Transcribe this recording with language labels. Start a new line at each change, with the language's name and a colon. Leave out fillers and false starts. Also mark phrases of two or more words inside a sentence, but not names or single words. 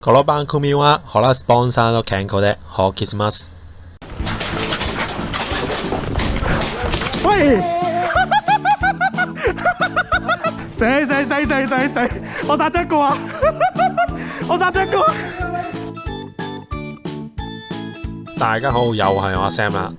Japanese: この番組はホラースポンサーの健康でお送りします。
Cantonese: 喂！死！我打咗一個啊！我打咗一個。大家好，又係我 Sam 啦。